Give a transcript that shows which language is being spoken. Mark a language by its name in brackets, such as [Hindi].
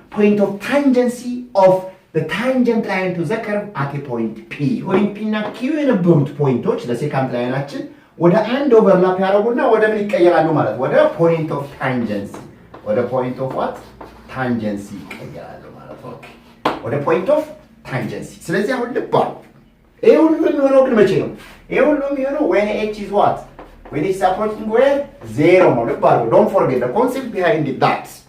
[English] ፖይንት ኦፍ ታንጀንሲ ኦፍ the tangent line to the curve at a point p. [Amharic] ፖይንት p እና q የነበሩት ፖይንቶች ለሴካንት ላይናችን ወደ አንድ ኦቨርላፕ ያደርጉና ወደ ምን ይቀየራሉ ማለት? ወደ ፖይንት ኦፍ ታንጀንሲ ወደ ፖይንት ኦፍ what? ታንጀንሲ ይቀየራሉ ማለት ነው። ኦኬ ወደ ፖይንት ኦፍ ታንጀንሲ። ስለዚህ አሁን ልብ አሉ። ይሄ ሁሉ የሚሆነው ግን መቼ ነው? ይሄ ሁሉ የሚሆነው [English] when h is what? when it's approaching where? zero [Amharic] ነው። ልብ አሉ። [English] don't forget the concept behind that.